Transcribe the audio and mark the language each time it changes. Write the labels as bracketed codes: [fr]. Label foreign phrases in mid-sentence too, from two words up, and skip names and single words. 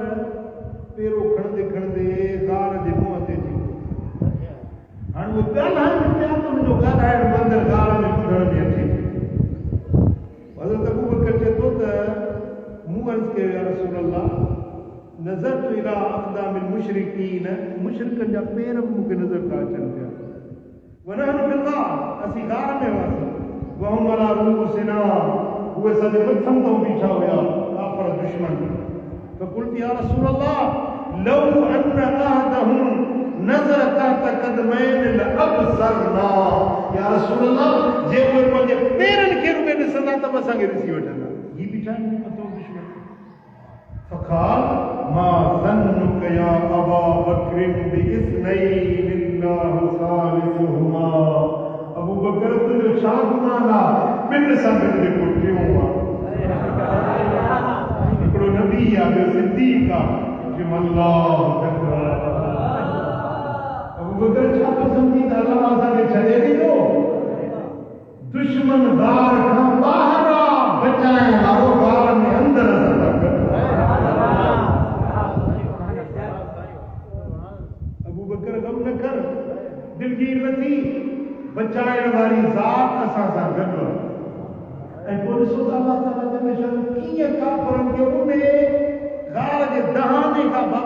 [sd] पेरो खणंदे खणंदे गार जे मुंहं ते अची हाणे उहो ॻाल्हाइनि पिया त हुनजो ॻाल्हाइण मंदरु गार में ॿुधण में अचे हज़रत अबू बकर चए थो त मूं अर्ज़ कयो [ar] يا رسول الله نظرت إلى أقدام المشركين [sd] मुशरिकनि जा पेर मूंखे नज़र था अचनि पिया [ar] ونحن في الغار [sd] असीं गार में हुआसीं [ar] وهم على رؤوسنا [sd] उहे सॼे मथां तां बीठा हुया काफ़र दुश्मन [ar] فقلت يا رسول الله لو أن أحدهم نظر تحت قدميه لأبصرنا يا رسول الله [sd] जे उहे पंहिंजे पेरनि खे रुॻे ॾिसंदा त असांखे ॾिसी वठंदा ही बीठा आहिनि मथां दुश्मन [ar] فقال ما ظنك يا أبا بكر باثنين الله ثالثهما [sd] अबू बकर तुंहिंजो छा गुमान आहे ॿिनि सां गॾु जेको टियों आहे हिकिड़ो नबी आहे ॿियो सिद्दीक़ आहे अल्लाह अबू बकर छा थो सम्झी त अल्लाह असांखे छॾे ॾींदो दुश्मन गार खां ॿाहिरि आहे बचाइण वारो गार में अंदरि असां सां गॾु अबू बकर गम न कर दिलगीर न थी बचाइण वारी ज़ात असां सां गॾु आहे ऐं पोइ ॾिसो त [ar] الله تعالى جل شأنه [sd] कीअं काफ़रनि खे उन गार जे दहाने खां